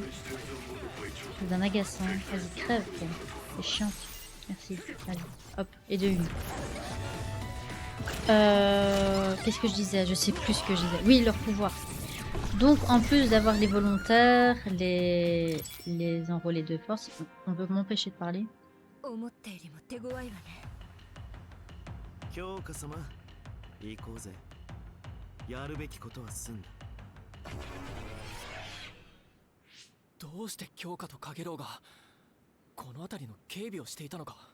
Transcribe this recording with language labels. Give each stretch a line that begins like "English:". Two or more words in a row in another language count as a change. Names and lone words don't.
French: C'est d'un agaçant. Vas-y, crève, quoi. C'est chiant. Merci. Allez, hop. Et de une. Qu'est-ce que je disais? Je sais plus ce que je disais. Oui, leur pouvoir. Donc, en plus d'avoir les volontaires, les enrôlés de force, on peut m'empêcher de parler.
Japanese: 思ったよりも手強いわね。京香様、行こうぜ。やるべきことは済んだ。どうして京香とカゲロウがこの辺りの警備をしていたのか。